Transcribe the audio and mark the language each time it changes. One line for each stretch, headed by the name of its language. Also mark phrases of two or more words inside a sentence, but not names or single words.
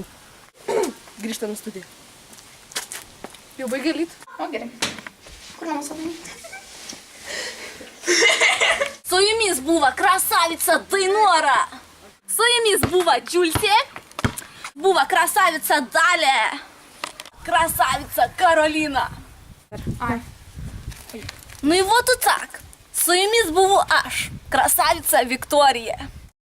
Lithuanian: Grįžtam į studiją. Jau baigia lyt? O, gerai. Kur mano savai? Su jumis buvo krasavica Dainora. Su jumis buvo Džiultė. Buvo krasavica Dalė.
Ukrainian: Красавица Кароліна. Ай. Ну і вот так. З вами був аж красавиця Вікторія.